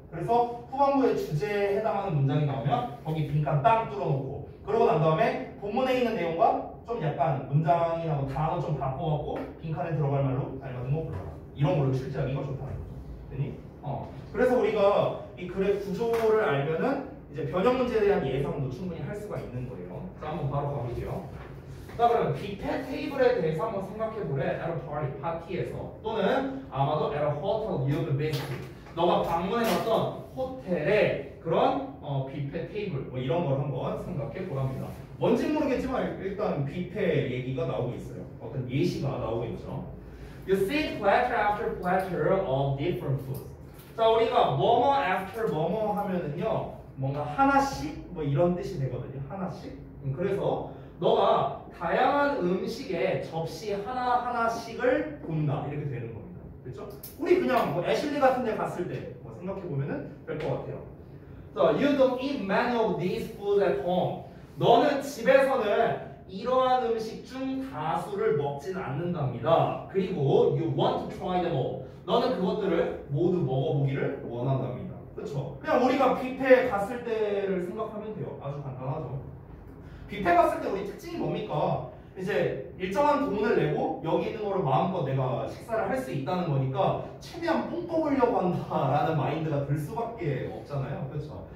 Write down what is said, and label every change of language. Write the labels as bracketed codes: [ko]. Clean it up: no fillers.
[ko] 그래서 후반부에 주제에 해당하는 문장이 나오면 거기 빈칸 딱 뚫어놓고 그러고 난 다음에 본문에 있는 내용과 좀 약간 문장이나 뭐 단어 좀 바꿔갖고 빈칸에 들어갈 말로 닮은 거 골라라. 이런 걸로 출제하기가 좋다는 거죠. 됐니? 그래서 우리가 이 글의 구조를 알면은 이제 변형 문제에 대한 예상도 충분히 할 수가 있는 거예요. 자, 한번 바로 가볼게요. 자, 그러면 뷔페 테이블에 대해서 한번 생각해보래. [en] at a party, [ko] 파티에서 또는 아마도 [en] at a hotel near the visit. [ko] 너가 방문해봤던 호텔의 그런 뷔페 테이블 뭐 이런 걸 한번 생각해보랍니다. 뭔지 모르겠지만 일단 뷔페 얘기가 나오고 있어요. 어떤 예시가 나오고 있죠. [en] You see platter after platter of different foods. [ko] 자, 우리가 뭐뭐 after 뭐뭐 하면은요, 뭔가 하나씩 뭐 이런 뜻이 되거든요. 하나씩. 그래서 너가 다양한 음식에 접시 하나하나씩을 본다. 이렇게 되는 겁니다. 그렇죠? 우리 그냥 뭐 애슐리 같은 데 갔을 때 뭐 생각해 보면은 될 것 같아요. [en] 자, you don't eat many of these foods at home. [ko] 너는 집에서는 이러한 음식 중 다수를 먹지는 않는답니다. [en] 그리고 you want to try them all. [ko] 너는 그것들을 모두 먹어보기를 원한답니다. 그렇죠? 그냥 우리가 뷔페에 갔을 때를 생각하면 돼요. 아주 간단하죠. 뷔페 갔을 때 우리 특징이 뭡니까? 이제 일정한 돈을 내고 여기 있는 거를 마음껏 내가 식사를 할 수 있다는 거니까 최대한 뽕 뽑으려고 한다라는 마인드가 들 수밖에 없잖아요. 그렇죠?